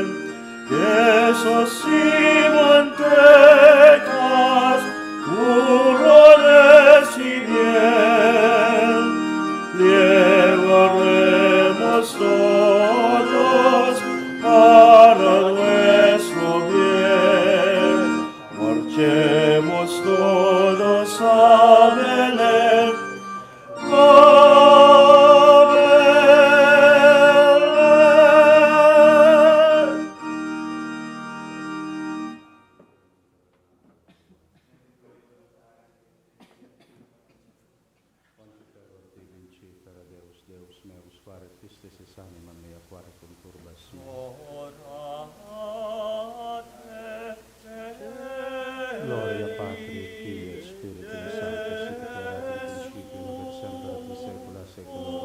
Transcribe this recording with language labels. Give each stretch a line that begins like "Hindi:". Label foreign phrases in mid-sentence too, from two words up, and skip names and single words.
Spanish: Quesos y mantecas, turrones y miel, llevaremos todos para nuestro bien. Marchemos todos a Belén, a Belén.
Latin: Deus meus, quare tristis es anima mea, quare conturbas me. Gloria Patri, Filii et Spiritui Sancti, sic et erat in principio, nunc et semper et in saecula saeculorum.